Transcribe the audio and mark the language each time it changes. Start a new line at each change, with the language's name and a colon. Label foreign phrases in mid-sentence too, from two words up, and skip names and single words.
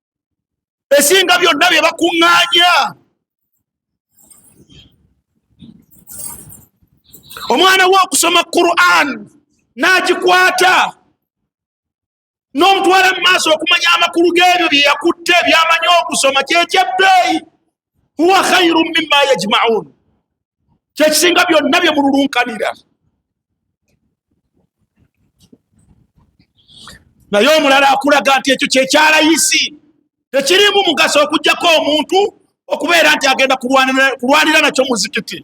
Ganda: Esinga byonna bye bakuŋŋaanya omwana wo okusoma Quran nagikwata n'omutwala mu maaso okumanya amakulu g'ebyo bye yakutte by'amanyi okusoma kyekyebbeeyi.
Arabic: هو خير مما يجمعون,
Ganda: kyekisinga byonna bye mululunkanira. Naye omulala akulaga nti ekyo kyekyalayisi, tekirimu mugaso okujjako omuntu okubeera nti agenda kulwanira nakyo muzikiti.